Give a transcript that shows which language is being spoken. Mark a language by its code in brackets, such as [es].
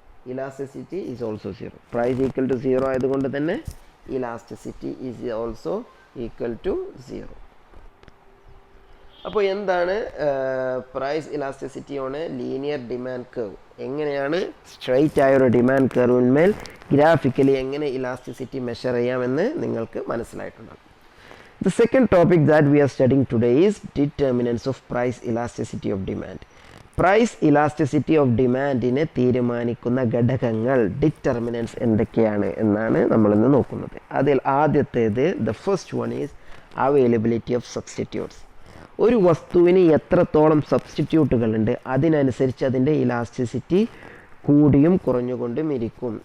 [en] Elasticity is also zero. Price equal to zero [ml] ആയതുകൊണ്ട് തന്നെ [en] Elasticity is also equal to zero. [ml] അപ്പോൾ എന്താണ് [en] Price elasticity on a linear demand curve? [ml] എങ്ങനെയാണ് straight ആയ ഒരു demand കർവിന്മേൽ graphically എങ്ങനെ ഇലാസ്റ്റിസിറ്റി മെഷർ ചെയ്യാമെന്ന് നിങ്ങൾക്ക് മനസ്സിലായിട്ടുണ്ടാകും. [en] The second topic that we are studying today is determinants of price elasticity of demand. [ml] Price elasticity of ഡിമാൻഡിനെ തീരുമാനിക്കുന്ന ഘടകങ്ങൾ ഡിറ്റർമിനൻസ് എന്തൊക്കെയാണ് എന്നാണ് നമ്മളിന്ന് നോക്കുന്നത്. അതിൽ ആദ്യത്തേത് [en] The first one is availability of substitutes. [ml] ഒരു വസ്തുവിന് എത്രത്തോളം സബ്സ്റ്റിറ്റ്യൂട്ടുകളുണ്ട് അതിനനുസരിച്ച് അതിൻ്റെ ഇലാസ്റ്റിസിറ്റി കൂടിയും കുറഞ്ഞുകൊണ്ടും ഇരിക്കും.